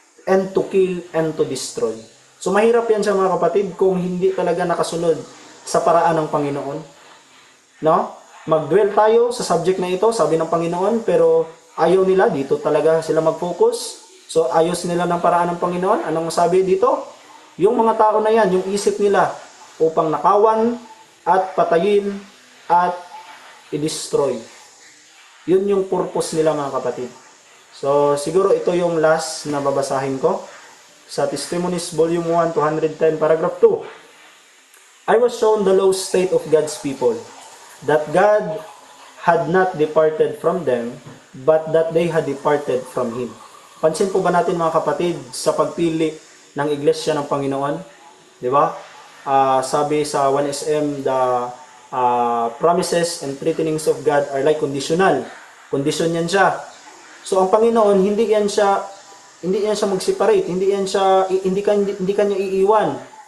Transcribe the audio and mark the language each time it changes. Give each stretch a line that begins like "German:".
English: And to kill and to destroy.
Filipino: So mahirap yan sa mga kapatid kung hindi talaga nakasunod sa paraan ng Panginoon. No? Mag-dwell tayo sa subject na ito, sabi ng Panginoon, pero ayaw nila, dito talaga sila mag-focus. So ayos nila ng paraan ng Panginoon. Anong sabi dito? Yung mga tao na yan, yung isip nila upang nakawan at patayin at i-destroy. Yun yung purpose nila, mga kapatid. So siguro ito yung last na babasahin ko sa Testimonies Volume 1, 210, paragraph 2.
English: "I was shown the low state of God's people, that God had not departed from them, but that they had departed from Him."
Filipino: Pansin po ba natin, mga kapatid, sa pagpili ng iglesia ng Panginoon? Di ba? Sabi sa
English: 1SM, the promises and threatenings of God are like conditional.
Filipino: Condition yan siya. So ang Panginoon, hindi yan siya mag-separate, hindi kanya iiwan.